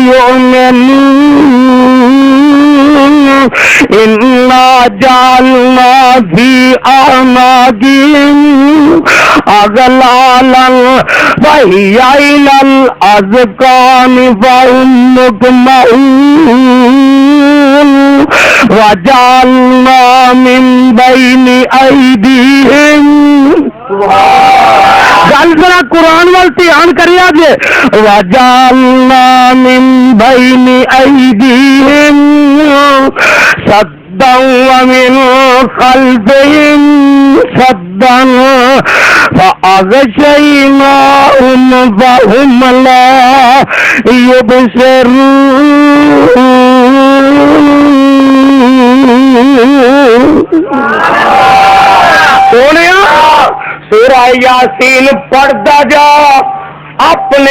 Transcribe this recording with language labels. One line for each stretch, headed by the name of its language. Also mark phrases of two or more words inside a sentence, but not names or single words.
Arabic: يؤمنون إنا جعلنا في أعناقهم أغلالا فهي إلى الأذقان فهم مقمحون وجعلنا من بين أيديهم
Punjabi: گل ذرا قرآن وال دھیان کریا جے
Arabic: وجعلنا من بین ایدیہم سدا ومن خلفہم سدا فأغشیناہم فہم لا یبصرون
Punjabi: سونیا سورہ یاسین پڑھدا جا اپنے